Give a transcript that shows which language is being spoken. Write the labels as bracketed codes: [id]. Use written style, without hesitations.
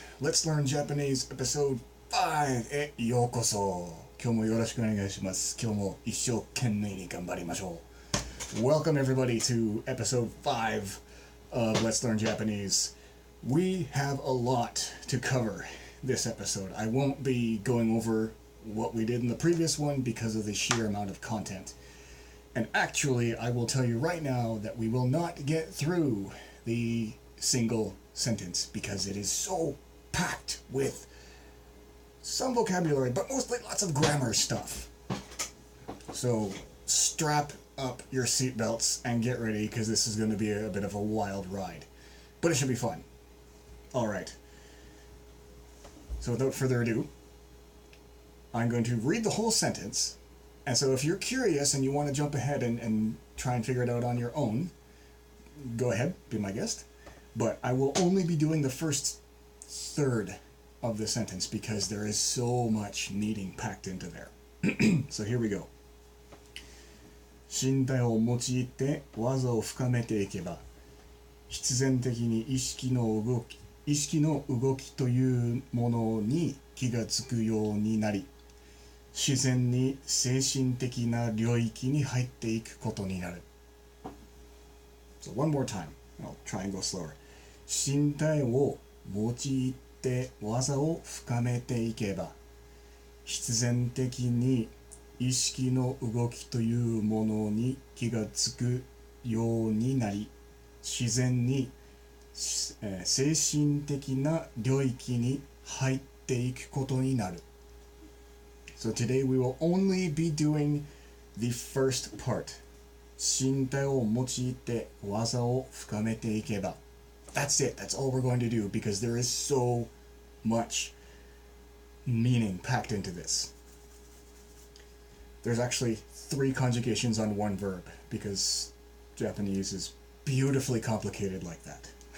[ja] Let's Learn Japanese Episode 5へようこそ。今日もよろしくお願いします。今日も一生懸命に頑張りましょう。 [en] Welcome everybody to Episode 5 of Let's Learn Japanese. We have a lot to cover this episode. I won't be going over what we did in the previous one because of the sheer amount of content. And actually, I will tell you right now that we will not get through the single sentence because it is so packed with some vocabulary, but mostly lots of grammar stuff. So strap up your seatbelts and get ready because this is going to be a bit of a wild ride. But it should be fun. Alright. So without further ado, I'm going to read the whole sentence. And so if you're curious and you want to jump ahead and try and figure it out on your own, go ahead, be my guest. But I will only be doing the first third of the sentence because there is so much meaning packed into there. So here we go. [ja] 身体を用いて技を深めていけば、必然的に意識の動きというものに気がつくようになり、自然に精神的な領域に入っていくことになる。 [en] So one more time. I'll try and go slower. [ja] 身体を用いて技を深めていけば、必然的に意識の動きというものに気がつくようになり、自然に、精神的な領域に入っていくことになる。 [en] So today we will only be doing the first part. [ja] 身体を用いて技を深めていけば。 [en] That's it. That's all we're going to do because there is so much meaning packed into this. There's actually 3 conjugations on one verb because Japanese is beautifully complicated like that.